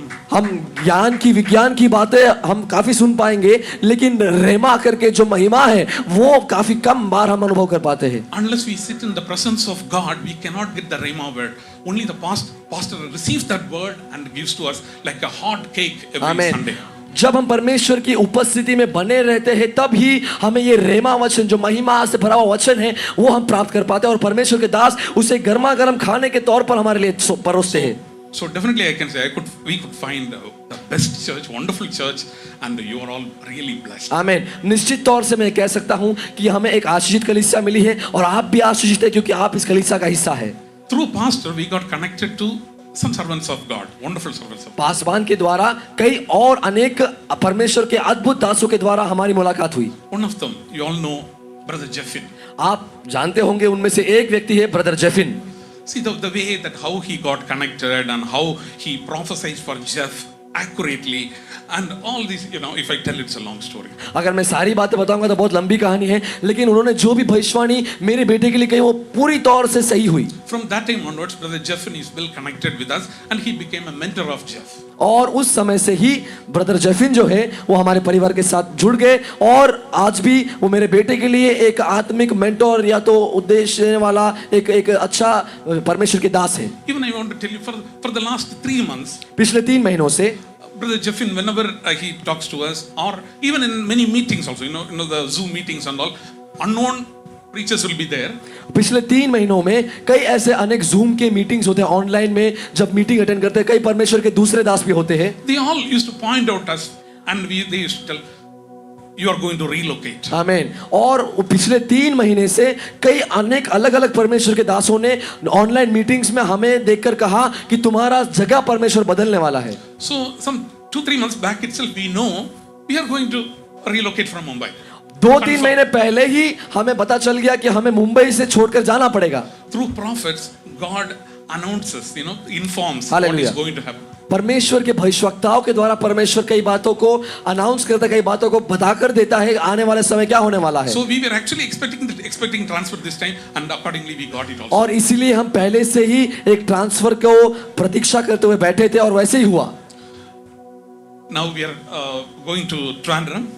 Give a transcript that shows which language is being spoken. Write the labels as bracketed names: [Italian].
[Hindi] हम ज्ञान की, विज्ञान की बातें हम काफी सुन पाएंगे, लेकिन रेमा करके जो महिमा है वो काफी कम बार हम अनुभव कर पाते हैं। [English] Unless we sit in the presence of God, we cannot get the rhema word. Only the pastor receives that word and gives to us like a hot cake every Sunday. [Hindi] जब हम परमेश्वर की उपस्थिति में बने रहते हैं तब ही हमें ये रेमा वचन, जो महिमा से भरा हुआ वचन है, वो हम प्राप्त कर पाते हैं और परमेश्वर के दास उसे गर्मा गर्म खाने के तौर पर हमारे लिए परोसते हैं। [English] So definitely I can say we could find the best church, wonderful church, and you are all really blessed. आमीन। [Hindi] निश्चित तौर से मैं कह सकता हूँ कि हमें एक आशीषित कलीसिया मिली है और आप भी आशीषित है क्योंकि आप इस कलीसिया का हिस्सा है। [English] Through pastor we got connected to some servants of God, wonderful servants of God. [Hindi] पासबान के द्वारा कई और अनेक परमेश्वर के अद्भुत दासों के द्वारा हमारी मुलाकात हुई। [English] One of them, you all know, Brother Jeffin. [Hindi] आप जानते होंगे उनमें से एक व्यक्ति है brother जेफिन। [English] See the way that how he got connected and how he prophesied for Jeff accurately and all these, if I tell it's a long story. [Hindi] अगर मैं सारी बातें बताऊंगा तो बहुत लंबी कहानी है, लेकिन उन्होंने जो भी भविष्यवाणी मेरे बेटे के लिए कही वो पूरी तौर से सही हुई। [English] From that time onwards, Brother Jeffin is well connected with us and he became a mentor of Jeff. [Hindi] और उस समय से ही ब्रदर जेफिन जो है वो हमारे परिवार के साथ जुड़ गए और आज भी वो मेरे बेटे के लिए एक आत्मिक मेंटोर या तो उद्देश्य देने वाला एक अच्छा परमेश्वर के दास है। [English] Even I want to tell you for the last 3 months, [Hindi] पिछले 3 महीनों से [English] Brother Jeffin, whenever he talks to us, or even in many meetings also, the Zoom meetings and all, unknown preachers will be there. [Hindi] पिछले 3 महीनों में कई ऐसे अनेक zoom के मीटिंग्स होते हैं ऑनलाइन में, जब मीटिंग अटेंड करते हैं कई परमेश्वर के दूसरे दास भी होते हैं। [English] They all used to point out us and they used to tell, you are going to relocate. आमीन। [Hindi] और पिछले 3 महीने से कई अनेक अलग अलग परमेश्वर के दासों ने ऑनलाइन मीटिंग्स में हमें देखकर कहा कि तुम्हारा जगह परमेश्वर बदलने वाला है। [English] So some 2-3 months back itself, we know we are going to relocate from Mumbai. [Hindi] 2-3 महीने पहले ही हमें पता चल गया कि हमें मुंबई से छोड़कर जाना पड़ेगा। [English] Through prophets, God announces, informs what Hallelujah. is going to happen. [Hindi] परमेश्वर के भविष्यवक्ताओं के द्वारा परमेश्वर कई बातों को अनाउंस करता है, कई बातों को बताकर देता है आने वाले समय क्या होने वाला है। [English] So we were actually expecting transfer this time, and accordingly we got it also. [Hindi] और इसीलिए हम पहले से ही एक ट्रांसफर को प्रतीक्षा करते हुए बैठे थे और वैसे ही हुआ। [English] Now we are going to Trivandrum.